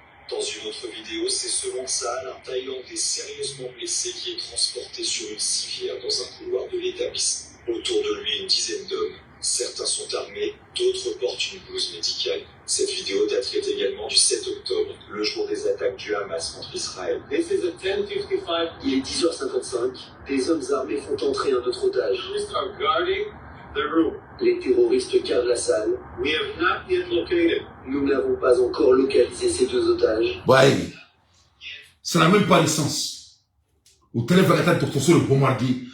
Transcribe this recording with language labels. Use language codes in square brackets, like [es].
[fr] Dans une autre vidéo, c'est selon Sahel, un Thaïlandais sérieusement blessé qui est transporté sur une civière dans un couloir de l'établissement. Autour de lui, une dizaine d'hommes. Certains sont armés, d'autres portent une blouse médicale. Cette vidéo daterait également du 7 octobre, le jour des attaques du Hamas contre Israël. [en] This is a 10:55. [fr] Il est 10h55. Des hommes armés font entrer un autre otage. [en] Terrorists are guarding the room. [fr] Les terroristes gardent la salle. [en] We have not yet located. [fr] Nous n'avons pas encore localisé ces deux otages. Ouais. Ça n'a même pas de sens. Au téléphone, il y a un docteur sur le bombardier.